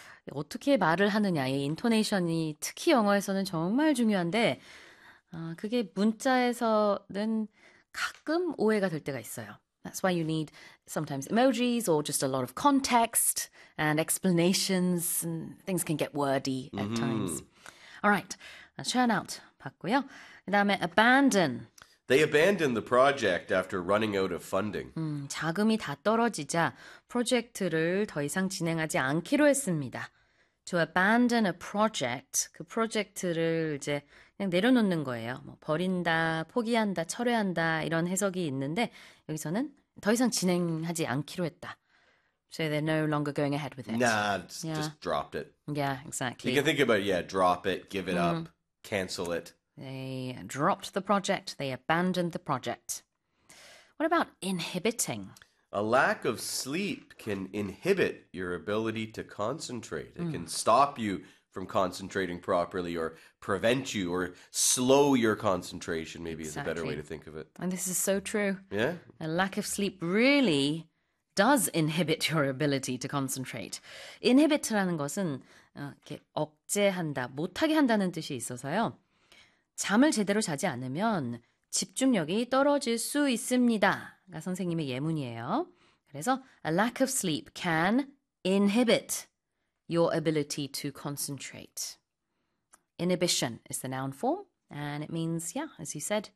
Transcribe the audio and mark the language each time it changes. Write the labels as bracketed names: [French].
[Korean] 어떻게 말을 하느냐의 인토네이션이 특히 영어에서는 정말 중요한데, 그게 문자에서는 가끔 오해가 될 때가 있어요. [English] That's why you need sometimes emojis or just a lot of context and explanations and things can get wordy at times. All right, churn out [Korean] 봤고요. 그다음에 [English] abandon. They abandoned the project after running out of funding. [Korean] 자금이 다 떨어지자 프로젝트를 더 이상 진행하지 않기로 했습니다. [English] To abandon a project, [Korean] 그 프로젝트를 이제 그냥 내려놓는 거예요. 뭐 버린다, 포기한다, 철회한다 이런 해석이 있는데 여기서는 더 이상 진행하지 않기로 했다. [English] So they're no longer going ahead with it. Nah, just dropped it. You Exactly. can think about it, yeah, drop it, give it up, cancel it. They dropped the project. They abandoned the project. What about inhibiting? A lack of sleep can inhibit your ability to concentrate. It can stop you from concentrating properly or prevent you or slow your concentration, maybe is a better way to think of it. And this is so true. Yeah? A lack of sleep really does inhibit your ability to concentrate. [Korean] Inhibit라는 것은 이렇게 억제한다, 못하게 한다는 뜻이 있어서요. 잠을 제대로 자지 않으면 집중력이 떨어질 수 있습니다가 선생님의 예문이에요. 그래서 [English] a lack of sleep can inhibit your ability to concentrate. Inhibition is the noun form, and it means, as you said,